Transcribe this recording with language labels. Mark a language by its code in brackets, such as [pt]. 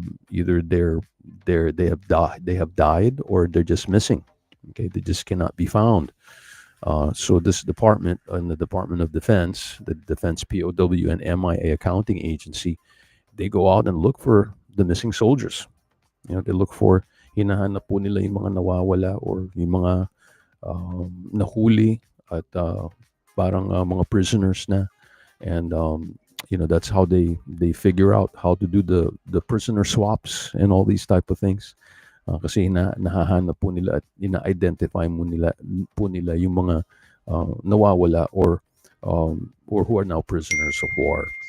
[en] Either they have died or they're just missing. Okay, they just cannot be found. So this department, the Department of Defense, the Defense POW and MIA Accounting Agency, they go out and look for the missing soldiers. You know, they look for, [tl] hinahanap po nila yung mga nawawala or yung mga nahuli at parang mga prisoners na. [en] And that's how they figure out how to do the prisoner swaps and all these type of things. [tl] Kasi nahahanap po nila at ina-identify po nila yung mga nawawala or [en] who are now prisoners of war.